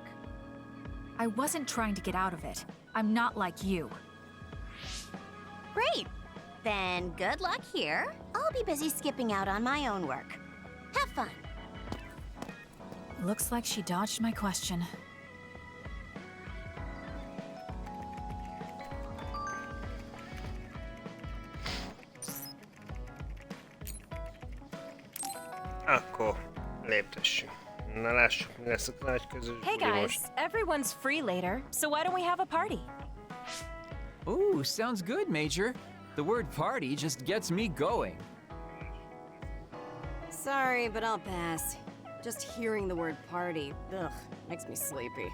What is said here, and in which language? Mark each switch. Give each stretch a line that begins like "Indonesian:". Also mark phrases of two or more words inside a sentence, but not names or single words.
English: I wasn't trying to get out of it. I'm not like you. Great. Then good luck here. I'll be busy skipping out on my own work. Have fun. Looks like she dodged my question.
Hungarian: Akkor léptessünk. Na lássuk, mi lesz a nagy közös
English: Hey
Hungarian: buli
English: guys,
Hungarian: most.
English: everyone's free later, so why don't we have a party? Ooh, sounds good, Major. The word party just gets me going. Sorry, but I'll pass. Just hearing the word party, ugh, makes me sleepy.